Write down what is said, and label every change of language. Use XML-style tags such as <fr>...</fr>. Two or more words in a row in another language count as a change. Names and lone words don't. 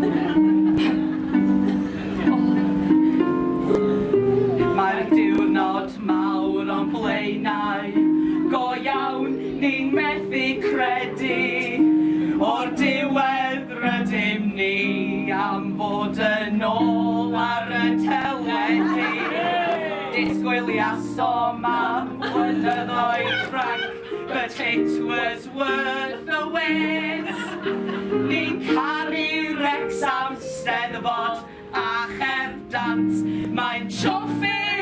<cy>Mae'r diwrnod mawr o'n blaenau, go iawn ni'n methu credu. O'r diwedd rydym ni am fod yn ôl ar y teledu. Disgwyliasom am blynyddoedd Frank,</cy> <en>but it was worth the wait.</en> <cy>Ni'n caru Wrecsam, Eisteddfod a Cherddant, mae'n troffi</cy>